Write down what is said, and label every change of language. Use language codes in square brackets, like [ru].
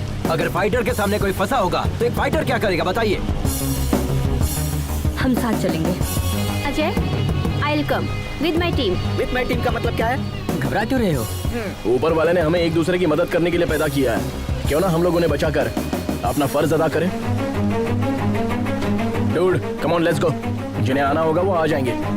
[hi] अगर फाइटर के सामने कोई फंसा होगा तो एक फाइटर क्या करेगा बताइए? हम साथ चलेंगे। [en] Ajay, I'll come with my team. With my team [hi] का मतलब क्या है? घबरा क्यों रहे हो? ऊपर वाले ने हमें एक दूसरे की मदद करने के लिए पैदा किया है। क्यों ना हम लोग उन्हें बचाकर अपना फर्ज अदा करें? [en] Dude, come on, let's go. [hi] जिन्हें आना होगा वो आ जाएंगे।